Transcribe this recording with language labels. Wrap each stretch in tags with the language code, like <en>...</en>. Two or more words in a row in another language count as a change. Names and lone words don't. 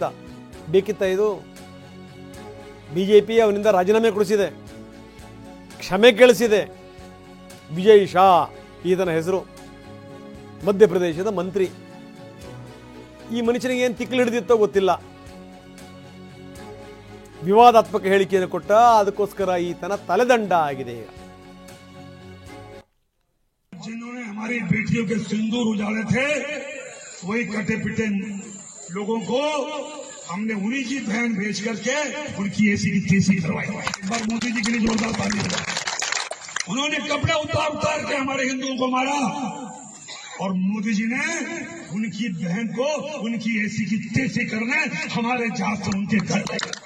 <kn>ಬೇಕಿತ್ತ ಇದು? BJP ಅವನಿಂದ ರಾಜೀನಾಮೆ ಕೊಡಿಸಿದೆ, ಕ್ಷಮೆ ಕೇಳಿಸಿದೆ. ವಿಜಯ್ ಶಾ ಈತನ ಹೆಸರು, ಮಧ್ಯಪ್ರದೇಶದ ಮಂತ್ರಿ. ಈ ಮನುಷ್ಯನಿಗೆ ಏನು ತಿಕ್ಕಲು ಹಿಡಿದಿತ್ತೋ ಗೊತ್ತಿಲ್ಲ. ವಿವಾದಾತ್ಮಕ ಹೇಳಿಕೆಯನ್ನು ಕೊಟ್ಟ, ಅದಕ್ಕೋಸ್ಕರ ಈತನ ತಲೆದಂಡ ಆಗಿದೆ.</kn> <hi>जिन्होंने हमारी बेटियों के सिंदूर उजाड़े थे, वही कटे पिटे लोगों को हमने उन्हीं की बहन भेज करके उनकी ऐसी की तैसी करवाई। एक बार मोदी जी के लिए जोरदार ताली दो। उन्होंने कपड़े उतार के हमारे हिंदुओं को मारा और मोदी जी ने उनकी बहन को उनकी ऐसी की तैसी करने हमारे जहाज से उनके घर गए।</hi>